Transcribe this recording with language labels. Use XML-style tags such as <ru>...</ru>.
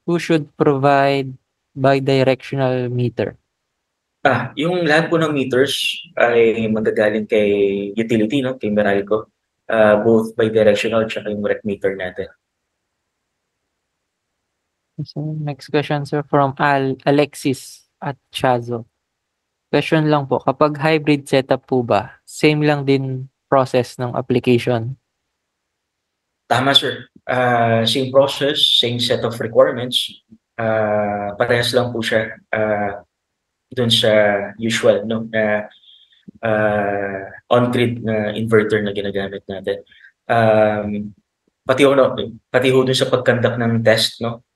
<en>Who should provide bidirectional meter?</en> <tl>Yung lahat po ng meters ay magagaling kay utility, no? Kay Meralco.</tl> <en>Both bidirectional</en> <tl>tsaka yung rec meter natin.</tl> <en>So, next question, sir, from Alexis at Chazo.</en> <tl>Question lang po, kapag hybrid setup po ba, same lang din process ng application? Tama, sir.</tl> <en>Same process, same set of requirements.</en> <tl>Parehas lang po siya dun sa usual, no? Na on-grid na inverter na ginagamit natin. Pati ho dun sa pag-conduct ng test, no?</tl>